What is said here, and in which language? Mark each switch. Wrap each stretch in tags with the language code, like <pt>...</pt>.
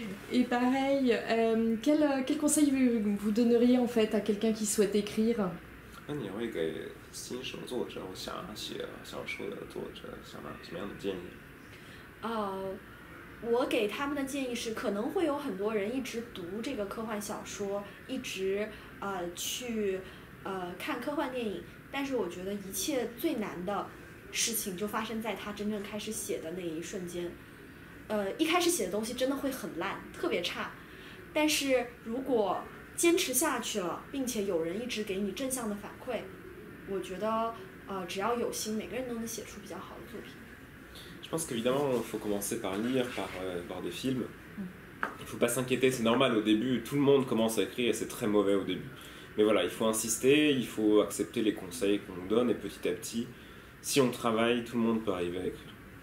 <fr>Et pareil, quel conseil vous donneriez en fait à quelqu'un qui souhaite écrire?</fr> <zh>那你会给新手作者或想写小说的作者什么样的建议？我给他们的建议是，可能会有很多人一直读这个科幻小说，一直去看科幻电影，但是我觉得一切最难的事情就发生在他真正开始写的那一瞬间。一开始写的东西真的会很烂，特别差，但是如果坚持下去了，并且有人一直给你正向的反馈，我觉得只要有心，每个人都能写出比较好的作品。</zh> <fr>Je pense qu'évidemment, il faut commencer par lire, par voir des films. Il ne faut pas s'inquiéter, c'est normal au début, tout le monde commence à écrire et c'est très mauvais au début. Mais voilà, il faut insister, il faut accepter les conseils qu'on nous donne et petit à petit, si on travaille, tout le monde peut arriver à écrire.</fr>